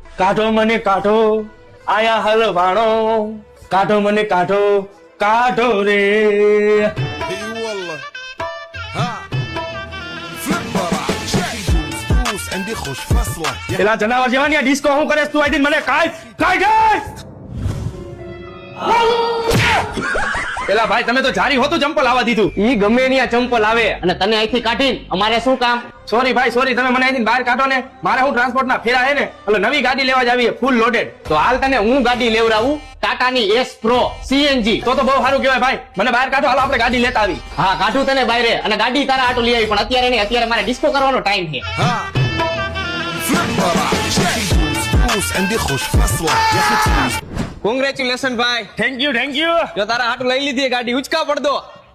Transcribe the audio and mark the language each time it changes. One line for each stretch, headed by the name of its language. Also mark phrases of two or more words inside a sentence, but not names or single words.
Gujarati: કાઢો મને કાઢો આયા હલવાણો કાઢો મને કાઢો કાઢો રે
Arabic: اي والله ها فليب دوس عندي خوش فصله
Gujarati: પેલા જનાવર જેવાની આ ડિસ્કો હું કરે તું આઈ મને કાઢ પેલા ભાઈ તમે તો જારી હોતું ચંપલ આવવા દીધું ઈ ગમે ની આ ચંપલ આવે અને તને અહીંથી કાઢીને અમારે શું કામ? સોરી ભાઈ સોરી તમે મને અહીંથી બહાર કાઢો ને મારે હું ટ્રાન્સપોર્ટ ના ફેરા હે ને એટલે નવી ગાડી લેવા જ આવી
English: full loaded
Gujarati: તો હાલ તને હું ગાડી લેવડાવું, ટાટાની S Pro CNG. તો બહુ સારું કહેવાય ભાઈ મને બહાર કાઢો હાલો આપણે ગાડી લેતા આવી હા કાઢું તને બાયરે અને ગાડી તારા આટો લઈ આવી, પણ અત્યારે નહીં, અત્યારે મારે ડિસ્કો કરવાનો ટાઈમ છે.
Arabic: ها فليب دوس عندي خوش فصله يا اخي
Gujarati: કોંગ્રેચ્યુલેશન ભાઈ.
English: thank you
Gujarati: જો તારા હાટું લઈ લીધી ગાડી ઉચકા પડદો.